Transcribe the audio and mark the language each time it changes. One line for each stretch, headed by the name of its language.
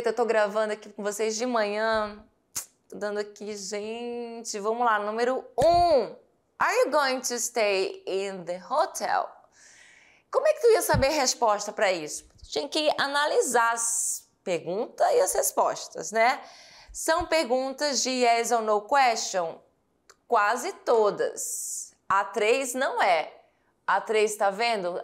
Portuguese: Eita, eu tô gravando aqui com vocês de manhã. Tô dando aqui, gente. Vamos lá, número 1.
English: Are you going to stay in the hotel?
Portuguese: Como é que tu ia saber a resposta para isso? Tinha que analisar as perguntas e as respostas, né? São perguntas de
English: yes or no question?
Portuguese: Quase todas. A 3 não é. A 3, tá vendo?